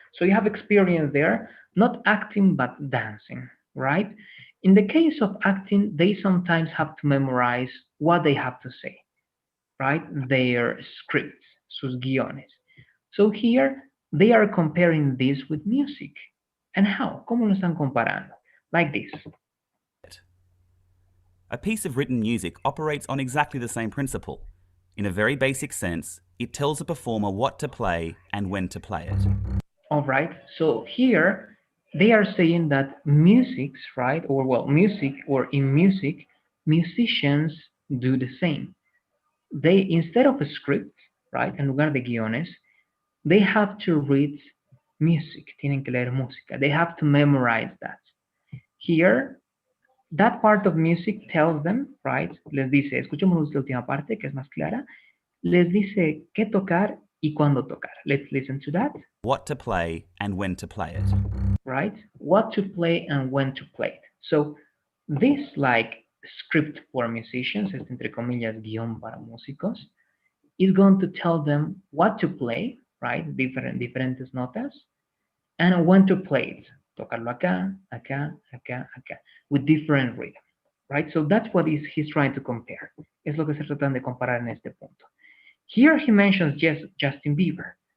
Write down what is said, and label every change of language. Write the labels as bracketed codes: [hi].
[en] So you have experience there, not acting but dancing, right? In the case of acting, they sometimes have to memorize what they have to say, right? Their scripts, [es] sus guiones. [en] So here they are comparing this with music. And how? [es] ¿Cómo lo están comparando? [en] Like this. A piece of written music operates on exactly the same principle. In a very basic sense, it tells a performer what to play and when to play it. All right. So here they are saying that musics, right? Or well, music or in music, musicians do the same. They instead of a script, right? [es] En lugar de guiones, [en] they have to read music. [es] Tienen que leer música. [en] They have to memorize that. Here, that part of music tells them, right? [es] Les dice, escuchemos la última parte que es más clara. Les dice qué tocar y cuándo tocar. [en] Let's listen to that. What to play and when to play it. Right? What to play and when to play it. So this like script for musicians, [es] es entre comillas guión para músicos, [en] is going to tell them what to play, right? [es] Diferentes notas, [en] and when to play it. [es] Tocarlo acá, acá, acá, acá, [en] with different rhythm, right? So that's what he's trying to compare. [es] Es lo que se tratan de comparar en este punto. [en] Here he mentions Justin Bieber.